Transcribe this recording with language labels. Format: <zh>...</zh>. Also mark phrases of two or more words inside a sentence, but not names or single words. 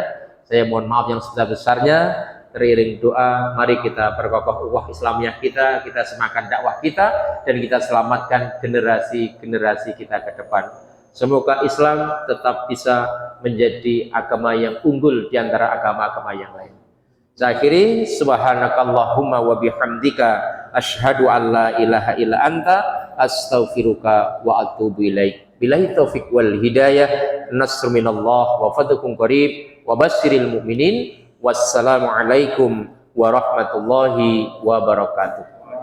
<id>Saya mohon maaf yang sebesar-besarnya. Teriring doa, mari kita perkokoh ukhuwah Islamiyah kita semakan dakwah kita, dan kita selamatkan generasi-generasi kita ke depan. Semoga Islam tetap bisa menjadi agama yang unggul di antara agama-agama yang lain. Saya akhiri,</id> <ar>سبحانك اللهم وبحمدك أشهد أن لا إله إلا أنت أستغفرك وأتوب إليك. بالله التوفيق والهداية نصر من الله وفضلكم قريب وبشر المؤمنين. والسلام عليكم ورحمة الله وبركاته.</ar>